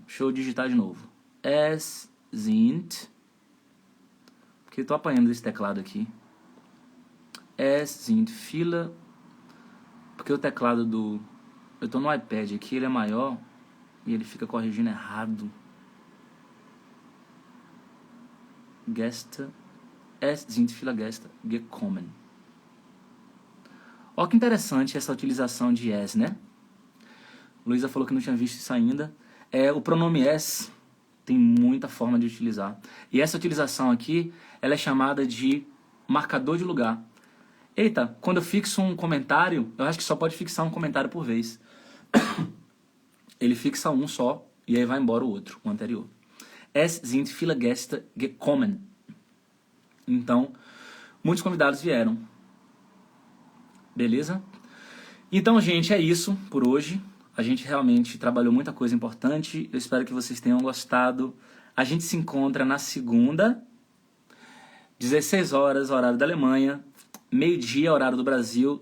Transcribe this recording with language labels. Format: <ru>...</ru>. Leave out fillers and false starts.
<pt>Deixa eu digitar de novo.</pt> <de>Es sind...</de> <pt>Porque eu tô apanhando esse teclado aqui.</pt> <de>Es sind viele...</de> <pt>Porque o teclado do... Eu tô no iPad aqui, ele é maior e ele fica corrigindo errado.</pt> <de>Gäste... Es sind viele Gäste gekommen.</de> <pt>Olha que interessante essa utilização de es, né? Luísa falou que não tinha visto isso ainda. O pronome es tem muita forma de utilizar. E essa utilização aqui, ela é chamada de marcador de lugar. Eita, quando eu fixo um comentário, eu acho que só pode fixar um comentário por vez. Ele fixa um só e aí vai embora o outro, o anterior.</pt> <de>Es sind viele Gäste gekommen.</de> <pt>Então, muitos convidados vieram. Beleza? Então, gente, é isso por hoje. A gente realmente trabalhou muita coisa importante. Eu espero que vocês tenham gostado. A gente se encontra na segunda, 16 horas, horário da Alemanha, meio-dia, horário do Brasil.</pt>